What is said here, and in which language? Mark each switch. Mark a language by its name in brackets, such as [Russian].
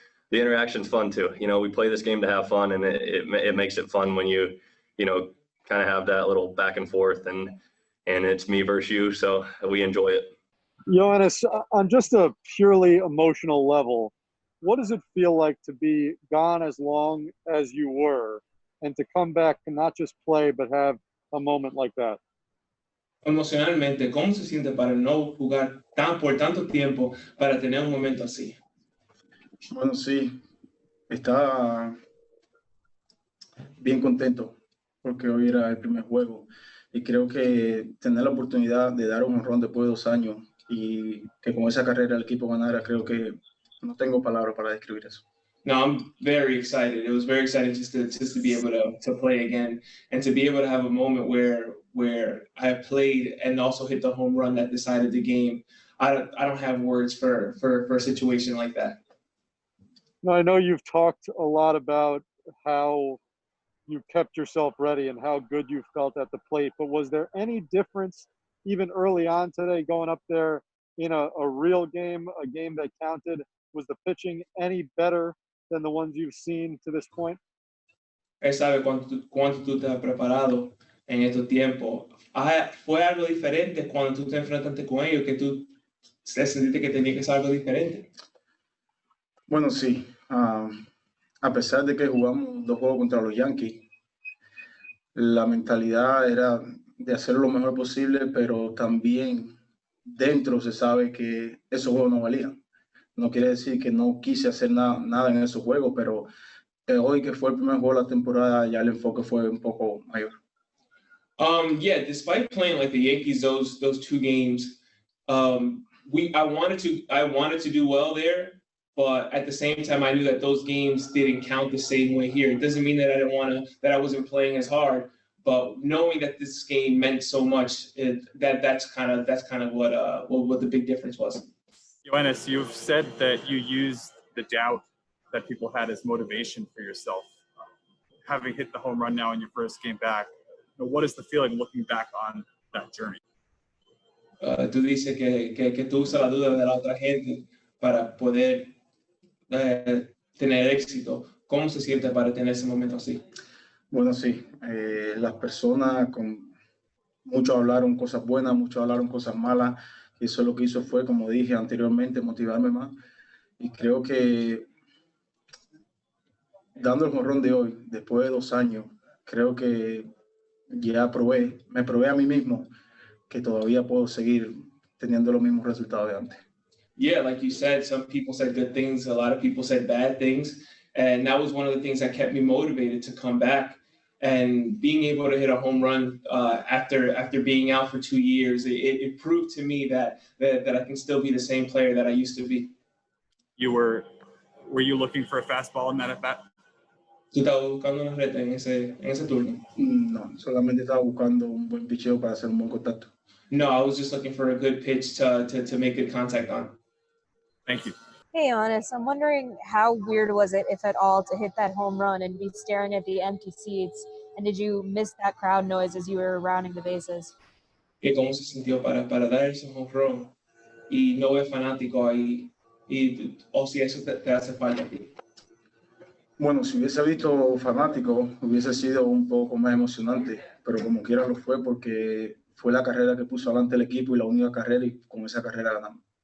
[English] The interaction's fun too. We play this game to have fun, and it makes it fun when you kind of have that little back and forth, and it's me versus you. So we enjoy it. Yoenis, on just a purely emotional level, what does it feel like to be gone as long as you were and to come back and not just play but have a moment like that? [Spanish] Emocionalmente, ¿cómo se siente para no jugar por tanto tiempo para tener un momento así? Bueno, sí, está bien contento porque hoy era el primer juego. y creo que tener la oportunidad de dar un honrón después de 2 años y que con esa carrera el equipo ganara, creo que no tengo palabras para describir eso. [English] No, I'm very excited. It was very exciting just to be able to play again and to be able to have a moment where I played and also hit the home run that decided the game. I don't have words for a situation like that. Now, I know you've talked a lot about how you kept yourself ready and how good you felt at the plate, but was there any difference even early on today going up there in a real game, a game that counted? Was the pitching any better than the ones you've seen to this point? [Spanish] Él sabe cuánto tú te has preparado en estos tiempos. ¿Fue algo diferente cuando tú te enfrentaste con ellos que tú sentiste que tenía que ser algo diferente? Bueno, sí. A pesar de que jugamos 2 juegos contra los Yankees, la mentalidad era de hacer lo mejor posible, pero también dentro se sabe que esos juegos no valían. No quiere decir que no quise hacer nada en esos juegos, pero hoy que fue el primer juego de la temporada, ya el enfoque fue un poco mayor. [English] Yeah, despite playing like the Yankees those 2 games, I wanted to do well there, but at the same time I knew that those games didn't count the same way here. It doesn't mean that I wasn't playing as hard, but knowing that this game meant so much, that's kind of what the big difference was. Yoenis, you've said that you used the doubt that people had as motivation for yourself. Having hit the home run now in your first game back, what is the feeling looking back on that journey? [Spanish] Tú dices que tú usas la duda de la otra gente para poder tener éxito. ¿Cómo se siente para tener ese momento así? Bueno, sí. Las personas muchos hablaron cosas buenas, muchos hablaron cosas malas. Y eso lo que hizo fue, como dije anteriormente, motivarme más. Y creo que dando el jonrón de hoy, después de 2 años, creo que ya me probé a mí mismo que todavía puedo seguir teniendo los mismos resultados de antes. [English] Yeah, like you said, some people said good things, a lot of people said bad things, and that was one of the things that kept me motivated to come back. And being able to hit a home run after being out for 2 years, it proved to me that I can still be the same player that I used to be. Were you looking for a fastball in that at bat? [Spanish] ¿Tú estabas buscando una reta en ese turno? No, solamente estaba buscando un buen picheo para hacer un buen contacto. [English] No, I was just looking for a good pitch to make good contact on. Thank you. Hey, Yoenis, I'm wondering how weird was it, if at all, to hit that home run and be staring at the empty seats? And did you miss that crowd noise as you were rounding the bases? [Spanish] ¿Cómo se sintió para dar ese home run y no ver fanático ahí? O si eso te hace falta a ti. Bueno, si hubiese visto fanáticos, hubiese sido un poco más emocionante, pero como quiera lo fue porque fue la carrera que puso adelante el equipo y la única carrera, y con esa carrera ganamos.